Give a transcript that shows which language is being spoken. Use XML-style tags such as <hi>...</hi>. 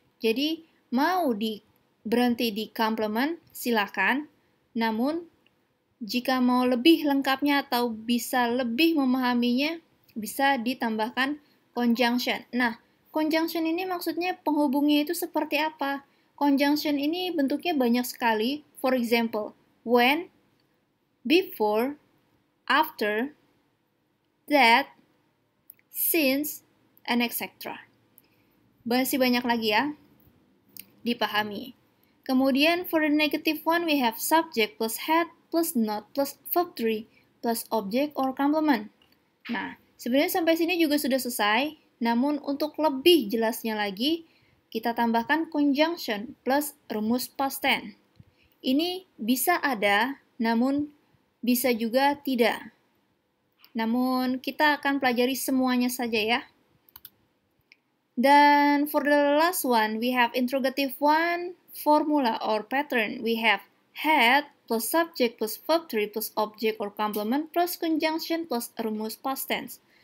<id>Jadi mau berhenti di complement, silakan. Namun, jika mau lebih lengkapnya atau bisa lebih memahaminya, bisa ditambahkan conjunction. Nah, conjunction ini maksudnya penghubungnya itu seperti apa? Conjunction ini bentuknya banyak sekali.</id> <en>For example, when, before, after, that, since, and etc.</en> <id>Masih banyak lagi ya, dipahami. Kemudian</id> <en>for the negative one, we have subject plus had plus not plus verb 3 plus object or complement.</en> <id>Nah, sebenarnya sampai sini juga sudah selesai. Namun untuk lebih jelasnya lagi, kita tambahkan conjunction plus rumus past tense. Ini bisa ada, namun bisa juga tidak. Namun kita akan pelajari semuanya saja ya. Dan</id> <en>for the last one, we have interrogative one, formula or pattern. We have had plus subject plus verb 3 plus object or complement plus conjunction plus rumus past tense.</en>